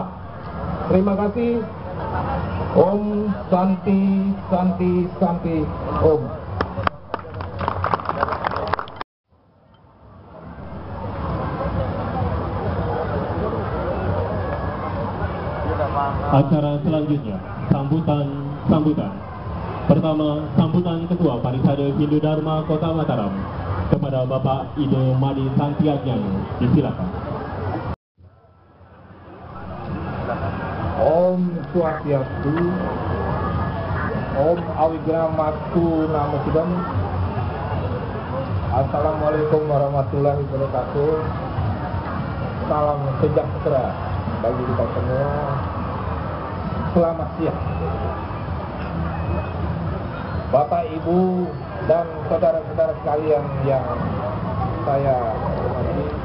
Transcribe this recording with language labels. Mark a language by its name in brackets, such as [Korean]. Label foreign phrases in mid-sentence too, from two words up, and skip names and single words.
[Indonesian] Terima kasih. [Sanskrit] ॐ शान्तिः शान्तिः शान्तिः ॐ. [Indonesian] Acara selanjutnya, sambutan. Pertama, sambutan Ketua Parisade Hindu Dharma Kota Mataram kepada Bapak Ide Madi Santiagyano. Disilakan. [Sanskrit] ॐ स्वस्ति अस्तु, ॐ अविघ्नमस्तु नमो बुद्धाय. [Arabic] السلام عليكم ورحمة الله وبركاته. [Indonesian] Salam sejahtera bagi kita semua. Selamat siang, Bapak, Ibu, dan saudara-saudara sekalian yang saya hormati.